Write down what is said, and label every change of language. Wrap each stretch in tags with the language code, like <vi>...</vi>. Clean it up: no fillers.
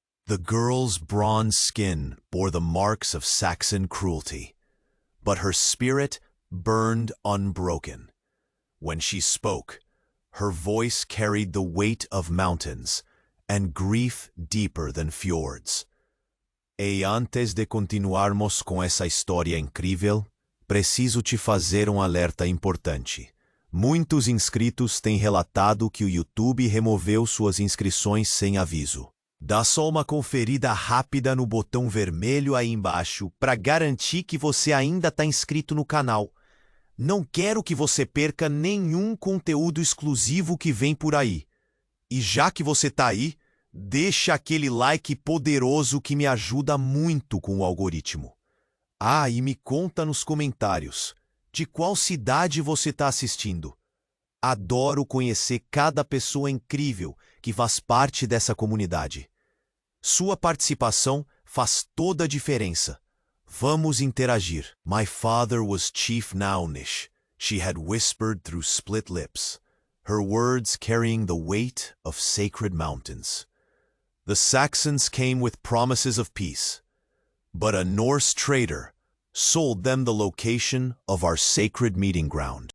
<en>The girl's bronze skin bore the marks of Saxon cruelty, but her spirit burned unbroken. When she spoke, her voice carried the weight of mountains and grief deeper than fjords.</en> <pt>E antes de continuarmos com essa história incrível, preciso te fazer alerta importante. Muitos inscritos têm relatado que o YouTube removeu suas inscrições sem aviso. Dá só uma conferida rápida no botão vermelho aí embaixo para garantir que você ainda está inscrito no canal. Não quero que você perca nenhum conteúdo exclusivo que vem por aí. E já que você está aí, deixa aquele like poderoso que me ajuda muito com o algoritmo. Ah, e me conta nos comentários de qual cidade você está assistindo. Adoro conhecer cada pessoa incrível que faz parte dessa comunidade. Sua participação faz toda a diferença. Vamos interagir.</pt> <en>My father was Chief Naunish, she had whispered through split lips, her words carrying the weight of sacred mountains. The Saxons came with promises of peace, but a Norse trader sold them the location of our sacred meeting ground.</en>